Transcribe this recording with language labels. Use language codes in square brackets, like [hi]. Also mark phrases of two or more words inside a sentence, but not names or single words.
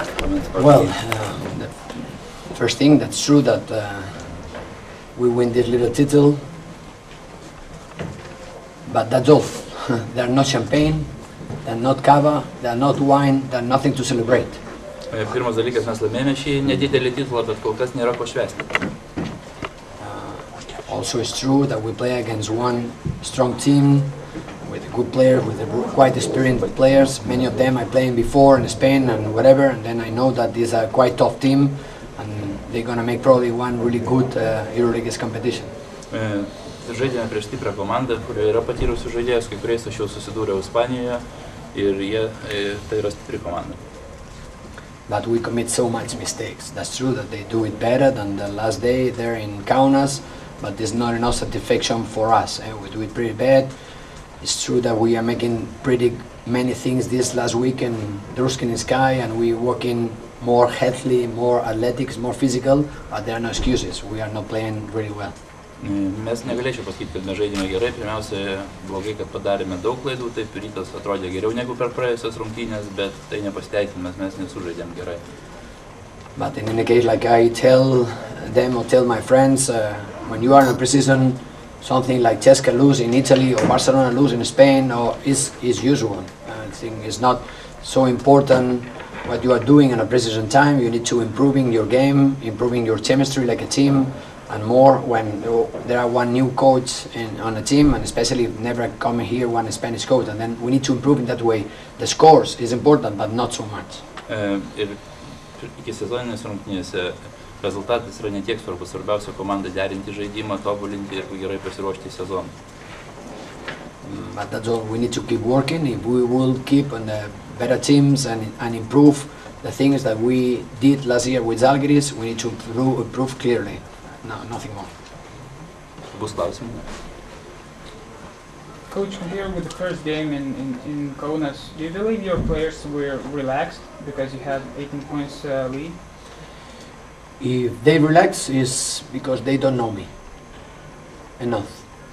[en] Well, the first thing, that's true that we win this little title, but that's all. They're not champagne, they're not cava, they're not wine, they're nothing to celebrate. [lt] Pirmas dalykas, mes laimėjome šį nedidelį titulą, bet kol kas nėra ko švęsti. [en] Also, it's true that we play against one strong team with good players, with quite experienced players. Many of them I played before in Spain and whatever, and then I know that this is a quite tough team, and they're gonna make probably one really good Euroleague competition. [lt] Žaidėme prieš stiprią komandą, kurioje yra patyrusių žaidėjus, kai kuriais aš jau susidūriau Ispanijoje ir tai yra stipri komanda. [en] But we commit so much mistakes. That's true that they do it better than the last day there in Kaunas, but there's not enough satisfaction for us. We do it pretty bad. It's true that we are making pretty many things this last week in Druskin Sky, and we're working more healthy, more athletics, more physical, but there are no excuses. We are not playing really well. [lt] Mes negalėčiau pasakyti, kad mes žaidėme gerai. Pirmiausia, blogai, kad padarėme daug klaidų, taip Rytas atrodė geriau negu per praėjusias rungtynės, bet tai nepasiteisinimas, mes nesužaidėm gerai. [en] But in any case, like I tell them or tell my friends, when you are in a preseason, something like Cesca lose in Italy or Barcelona lose in Spain is usual. I think it's not so important what you are doing in a preseason time. You need to improving your game, improving your chemistry like a team, and more when there are one new coach on a team, and especially if never come here one Spanish coach, and then we need to improve in that way. The scores is important, but not so much. [lt] Ir iki sezoninės rungtynėse rezultatas yra ne tiek svarbus, svarbiausia komanda derinti žaidimą, tobulinti ir gerai pasiruošti sezoną. [en] But that's all. We need to keep working. If we will keep on the better teams and improve the things that we did last year with Žalgiris, we need to improve clearly. No, nothing more. [lt] Bus klausimų? [en] Coach, compared with the first game in Kaunas, do you believe your players were relaxed because you have 18 points lead? If they relax, it's because they don't know me enough.